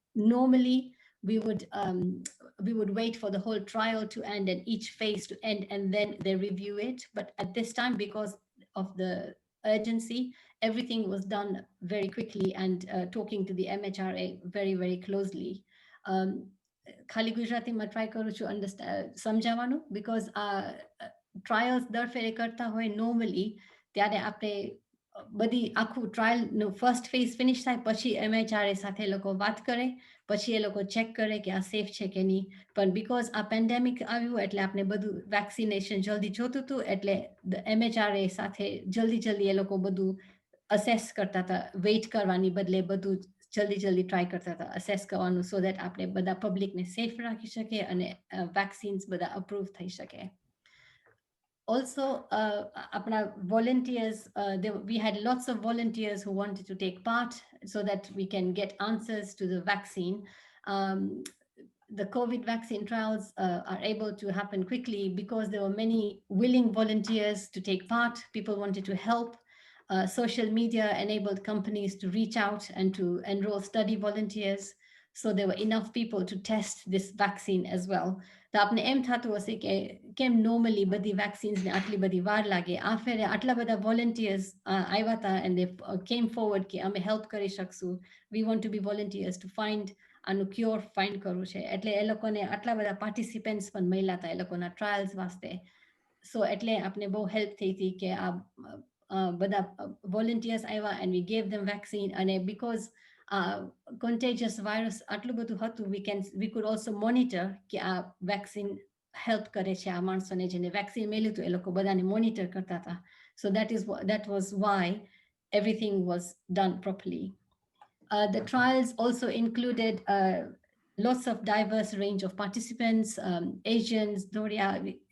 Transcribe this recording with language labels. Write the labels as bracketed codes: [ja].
[en] Normally, we would wait for the whole trial to end and each phase to end, and then they review it. But at this time, because of the urgency, everything was done very quickly and talking to the MHRA very, very closely. [gu] ખાલી ગુજરાતીમાં try કરું છું સમજાવવાનું because trials દર ફેરે કરતા હોય normally ત્યારે આપણે બધી આખું ટ્રાયલનું ફર્સ્ટ ફેઝ ફિનિશ થાય પછી MHRA સાથે એ લોકો વાત કરે પછી એ લોકો ચેક કરે કે આ સેફ છે કે નહીં પણ બીકોઝ આ પેન્ડેમિક આવ્યું એટલે આપણે બધું વેક્સિનેશન જલ્દી જોતું હતું એટલે MHRA સાથે જલ્દી એ લોકો બધું અસેસ કરતા હતા વેઇટ કરવાની બદલે બધું જલ્દી ટ્રાય કરતા હતા અસેસ કરવાનું [en] so that [gu] આપણે બધા પબ્લિકને સેફ રાખી શકે અને વેક્સિન્સ બધા અપ્રૂવ થઈ શકે. [en] Also, apna volunteers, we had lots of volunteers who wanted to take part so that we can get answers to the vaccine. The COVID vaccine trials are able to happen quickly because there were many willing volunteers to take part. People wanted to help. Social media enabled companies to reach out and to enroll study volunteers. So there were enough people to test this vaccine as well. [gu] તો આપણે એમ થતું હશે કે કેમ normally બધી વેક્સિન્સને આટલી બધી વાર લાગે આ ફેરે આટલા બધા વોલન્ટિયર્સ આવ્યા હતા [en] and they came forward [gu] કે અમે હેલ્પ કરી શકશું. [en] We want to be volunteers to find [gu] આનું ક્યોર ફાઇન્ડ કરવું છે એટલે એ લોકોને આટલા બધા પાર્ટિસિપન્ટ્સ પણ મળ્યા હતા એ લોકોના ટ્રાયલ્સ વાસ્તે. So એટલે આપણે બહુ હેલ્પ થઈ હતી કે આ બધા volunteers આવ્યા and [en] we gave them vaccine [gu] and [en] because contagious virus [gu] આટલું બધું હતું [en] we could also monitor [gu] કે આ vaccine help કરે છે આ માણસોને જેને vaccine મળ્યું હતું એ લોકો બધાને monitor કરતા હતા. [en] So that was why everything was done properly. The trials also included lots of diverse range of participants, Asians, Doria.